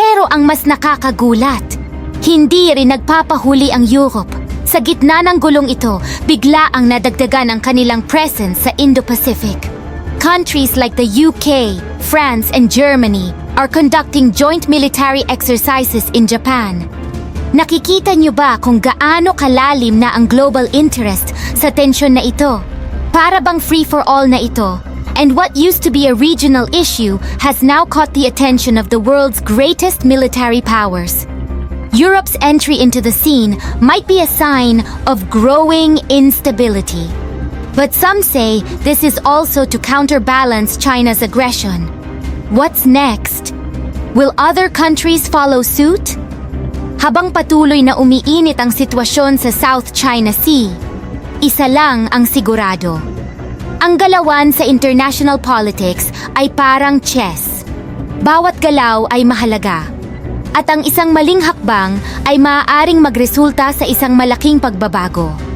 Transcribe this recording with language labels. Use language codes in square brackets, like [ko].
[tl] Ang mas nakakagulat, hindi rin nagpapahuli ang Europe. Sa gitna ng gulong ito, bigla ang nadagdagan ang kanilang presence sa Indo-Pacific. [en] Countries like the UK, France, and Germany are conducting joint military exercises in Japan. [tl] Nakikita niyo ba kung gaano kalalim na ang global interest sa tensyon na ito? Para bang free-for-all na ito? [en] And what used to be a regional issue has now caught the attention of the world's greatest military powers. Europe's entry into the scene might be a sign of growing instability. But some say this is also to counterbalance China's aggression. What's next? Will other countries follow suit? [tl] Habang patuloy na umiinit ang sitwasyon sa South China Sea, isa lang ang sigurado. Ang galawan sa international politics ay parang chess. Bawat galaw ay mahalaga. At ang isang maling hakbang ay maaaring magresulta sa isang malaking pagbabago.